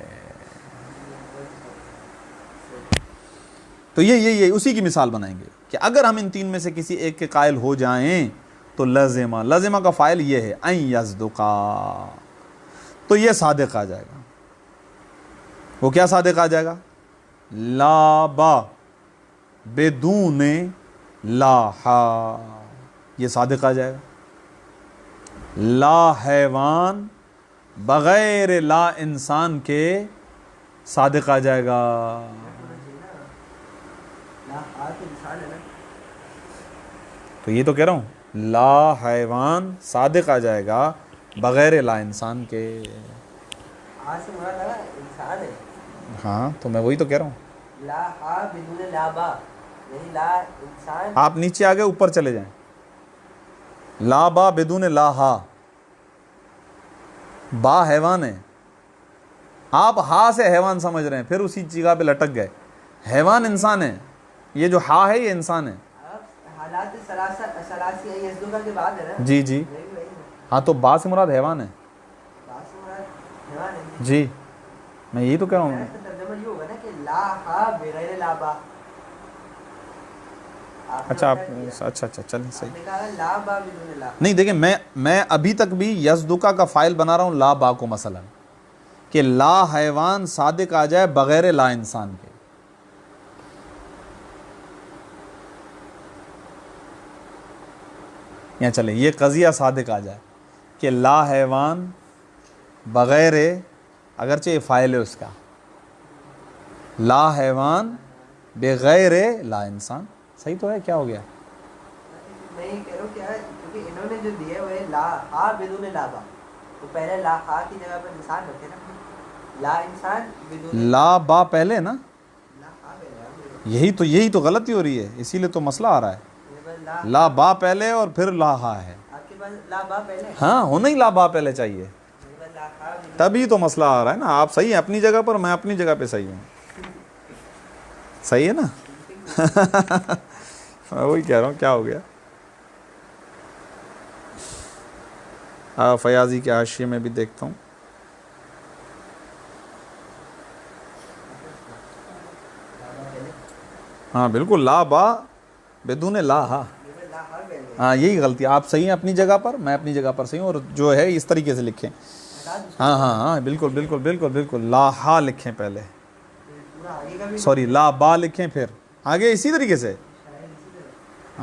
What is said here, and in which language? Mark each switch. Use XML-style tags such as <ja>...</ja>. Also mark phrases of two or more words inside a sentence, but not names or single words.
<ur>تو یہ اسی کی مثال بنائیں گے کہ اگر ہم ان تین میں سے کسی ایک کے قائل ہو جائیں تو لازمہ، لازمہ کا فاعل یہ ہے</ur> <ar>ان یصدقا،</ar> <ur>تو یہ صادق آ جائے گا. وہ کیا صادق آ جائے گا؟</ur> <ar>لا با بدون لا ہا،</ar> <ur>یہ صادق آ جائے گا.</ur> <ar>لا حیوان</ar> <ur>بغیر</ur> <ar>لا انسان</ar> <ur>کے صادق آ جائے گا. تو یہ تو کہہ رہا ہوں،</ur> <ar>لا حیوان</ar> <ur>صادق آ جائے گا بغیر</ur> <ar>لا انسان</ar> <ur>کے. ہاں تو میں وہی تو کہہ رہا ہوں،</ur> <ar>لا ہا بدون لا با،</ar> <ur>یعنی</ur> <ar>لا انسان.</ar> <ur>آپ نیچے آگے اوپر چلے جائیں.</ur> <ar>لا با بدون لا ہا،</ar> <ur>با حیوان ہے، آپ ہا سے حیوان سمجھ رہے ہیں، پھر اسی جگہ پہ لٹک گئے. حیوان انسان ہے، یہ جو ہا ہے یہ انسان ہے. حالات ثلاثی یصدقا کے بعد ہے نا. جی جی ہاں، تو با سے مراد حیوان ہے. جی میں یہی تو کہہ رہا ہوں. ترجمہ یہ ہوگا نا کہ</ur> <ar>لا ہا</ar> <ur>بغیر</ur> <ar>لا با.</ar> <ur>اچھا آپ اچھا چلیں صحیح.</ur> <ar>لا با بدون لا.</ar> <ur>نہیں دیکھیں، میں ابھی تک بھی یصدقا کا فاعل بنا رہا ہوں</ur> <ar>لا با</ar> <ur>کو، مثلا کہ</ur> <ar>لا حیوان</ar> <ur>صادق آ جائے بغیر</ur> <ar>لا انسان</ar> <ur>کے. یا چلیں یہ قضیہ صادق آ جائے کہ</ur> <ar>لا حیوان</ar> <ur>بغیر، اگرچہ یہ فاعل ہے اس کا،</ur> <ar>لا حیوان</ar> <ur>بغیر</ur> <ar>لا انسان.</ar> <ur>صحیح تو ہے؟ کیا ہو گیا؟ میں یہ کہہ رہا ہوں کیا ہے، کیونکہ انہوں نے جو دیا ہے وہ ہے</ur> <ar>لا ہا بدون لا با،</ar> <ur>تو پہلے</ur> <ar>لا ہا</ar> <ur>کی جگہ پر انسان رکھے نا.</ur> <ar>لا انسان بدون لا با</ar> <ur>پہلے نا،</ur> <ar>لا ہا</ar> <ur>پہلے. یہی تو غلطی ہو رہی ہے، اسی لیے تو مسئلہ آ رہا ہے.</ur> <ar>لا با</ar> <ur>پہلے اور پھر</ur> <ar>لا ہا</ar> <ur>ہے. آپ کے پاس</ur> <ar>لا با</ar> <ur>پہلے ہے؟ ہاں ہونا ہی</ur> <ar>لا با</ar> <ur>پہلے چاہیے, میرے پاس</ur> <ar>لا ہا</ar> <ur>بھی تبھی تو مسئلہ آ رہا ہے نا. آپ صحیح ہیں اپنی جگہ پر, میں اپنی جگہ پہ صحیح ہوں. صحیح ہے نا. میں وہی کہہ رہا ہوں, کیا ہو گیا. فیاضی کے حاشیے میں بھی دیکھتا ہوں. ہاں بالکل,</ur> <ar>لا با بدون لا ہا.</ar> <ur>میرے پاس</ur> <ar>لا ہا</ar> <ur>پہلے ہے. ہاں یہی غلطی, آپ صحیح ہیں اپنی جگہ پر, میں اپنی جگہ پر صحیح ہوں, اور جو ہے اس طریقے سے لکھیں. ہٹا دو ہاں ہاں ہاں بالکل بالکل بالکل بالکل,</ur> <ar>لا ہا</ar> <ur>لکھیں پہلے, پورا آگے کا بھی سوری</ur> <ar>لا با</ar> <ur>لکھیں پھر آگے اسی طریقے سے. شاید اسی طرح.</ur>